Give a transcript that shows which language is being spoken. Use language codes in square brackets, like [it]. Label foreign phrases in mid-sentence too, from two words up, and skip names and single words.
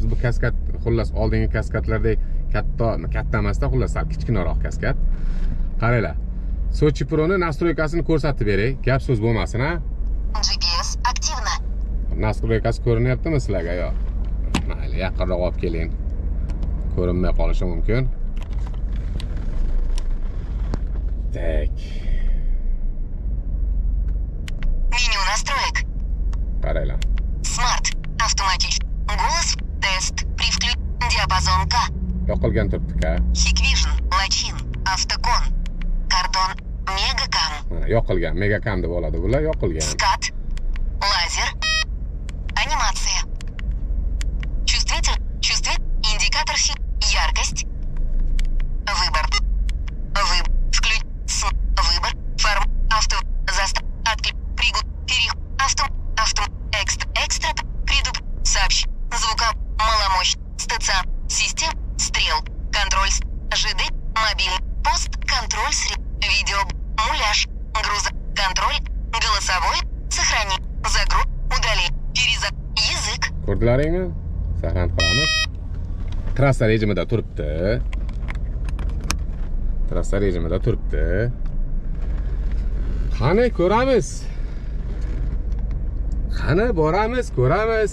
[uz] Bu kaskad xullas oldingi kaskadlardek katta emasda, xullas sal kichkinaroq kaskad. Qaranglar. Sochi Pro'ni nastroykasini ko'rsatib beray, gap so'z bo'lmasin, ha? GPS aktivna. Nastroykasi ko'rinyaptimi sizlarga yo? Mayli, yaqinroq olib keling. Ko'rinmay qolishi mumkin. [ru] Так. Меню настроек. [uz] Qaranglar. [ru] Smart. Автоматический. Голос. Тест. При включении диапазон К. [uz] Yoqilgan turibdi-ka. [ru] Hikvision. Lachin. Автокон. Кордон. Мегакам. [uz] Mana yoqilgan, megakam deb oladi bular, yoqilgan. [ru] Скат. Лазер. Анимация. Чувствитель. Индикатор яркость. Выбор. Выбор. Форм. Авто. Застав. Отклик. Пригод. Переход. Авто. Экстра. Предуп. Сообщ. Звука. Маломощь. Стацион. Систем. Стрел. Контроль. ЖД. Мобильный. Пост. Контроль. Видео. Муляж. Груза. Контроль. Голосовой. Сохрани. Загруз. Удали. Переза. Языk. [uz] Ko'rdilaringmi? Saqlanib qolamiz. Trassa rejimida turibdi. Qani ko'ramiz. Qani boramiz, ko'ramiz.